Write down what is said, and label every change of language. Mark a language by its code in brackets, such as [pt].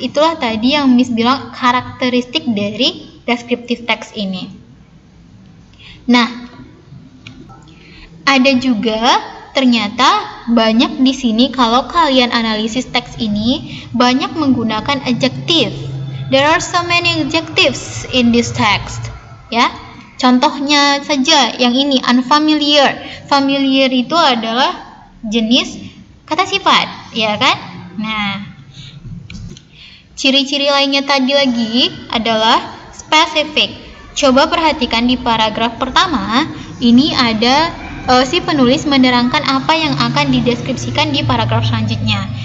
[id] Itulah tadi yang Miss bilang karakteristik dari descriptive text ini. Nah, ada juga ternyata banyak di sini kalau kalian analisis teks ini banyak menggunakan adjective. [en] There are so many adjectives in this text. [id] Ya, contohnya saja yang ini unfamiliar. Familiar itu adalah jenis kata sifat, ya kan? Nah, ciri-ciri lainnya tadi lagi adalah specific. Coba perhatikan di paragraf pertama, ini ada si penulis menerangkan apa yang akan dideskripsikan di paragraf selanjutnya.